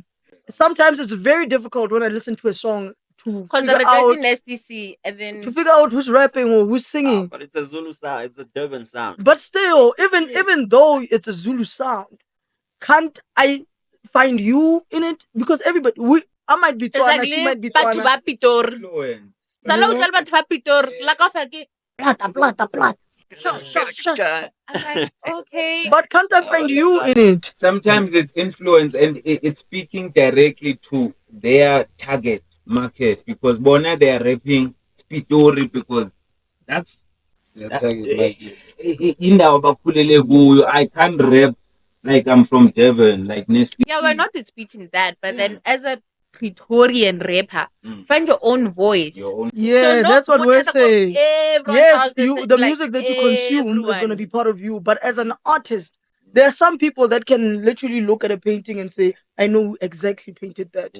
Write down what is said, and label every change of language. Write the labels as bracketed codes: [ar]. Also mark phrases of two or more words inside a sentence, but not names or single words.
[en] Sometimes it's very difficult when I listen to a song to Because figure the out SDC and then who's rapping or who's singing. But it's a Zulu sound. It's a Durban sound. But still, even though it's a Zulu sound, can't I find you in it? Because I might be Tswana, she might be batho Tswana. ba Pitori. Influence. [tn] Sala o tla le batho ba Pitori. La ka offer ke [en] Plata. sure. I'm like, okay. But can't I find you in it? Sometimes it's influence and it's speaking directly to their target market, because Bona they are rapping Spitori because that's [zu] indawo bakhulele kuyo. [en] I can't rap like I'm from Devon, like Nestle. Yeah, we're not disputing that, but then as a Praetorian rapper, find your own voice. Your own. Yeah, no that's what we're bothata saying. everyone's Yes, house, they say, the like, music that you consume is going to everyone. be part of you. But as an artist, there are some people that can literally look at a painting and say, "I know who exactly painted that."